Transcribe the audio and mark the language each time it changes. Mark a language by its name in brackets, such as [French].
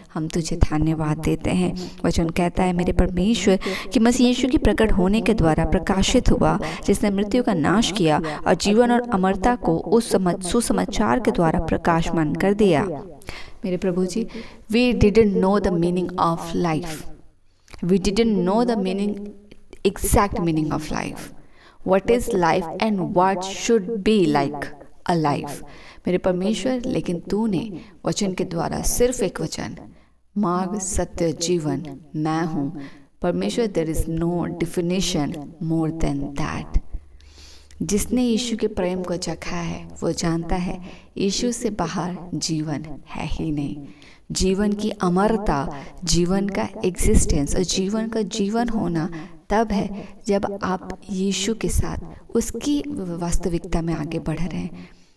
[Hindi] हम तुझे धन्यवाद देते हैं। वचन कहता है मेरे परमेश्वर कि मसीह यीशु के प्रकट होने के द्वारा प्रकाशित हुआ, जिसने मृत्यु का नाश किया और जीवन और अमरता को उस सुसमाचार के द्वारा प्रकाशमान कर दिया। मेरे प्रभु जी, [English] We didn't know the meaning of life. We didn't know the exact meaning of life. What is life and what should be like a life. [Hindi] मेरे परमेश्वर, लेकिन तूने वचन के द्वारा सिर्फ एक वचन, मार्ग सत्य जीवन मैं हूँ। [English] परमेश्वर, there is no definition more than that. [Hindi] जिसने यीशु के प्रेम को चखा है वो जानता है यीशु से बाहर जीवन है ही नहीं। जीवन की अमरता, जीवन का एग्जिस्टेंस और जीवन का जीवन होना तब है जब आप यीशु के साथ उसकी वास्तविकता में आगे बढ़ रहे हैं।